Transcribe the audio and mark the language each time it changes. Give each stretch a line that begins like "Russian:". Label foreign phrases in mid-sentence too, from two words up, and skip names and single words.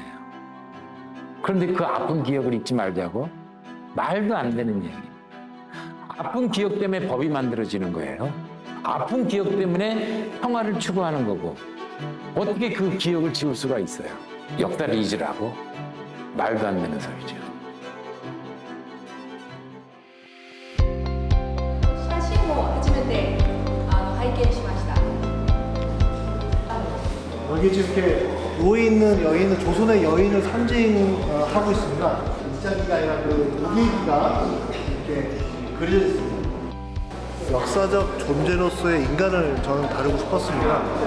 Korean: 그런데 그 아픈 기억을 잊지 말자고? 말도 안 되는 얘기. 아픈 기억 때문에 법이 만들어지는 거예요. 아픈 기억 때문에 평화를 추구하는 거고, 어떻게 그 기억을 지울 수가 있어요? 역사를 잊으라고? 말도 안 되는 소리죠.
Japanese: 写真を初めて拝見しました。
Korean: 여기 지금 이렇게 누워있는 여인은 조선의 여인을 상징하고 있습니다. 입자기가 아니라 그 무기기가 이렇게 그려져 있습니다. 역사적 존재로서의 인간을 저는 다루고 싶었습니다.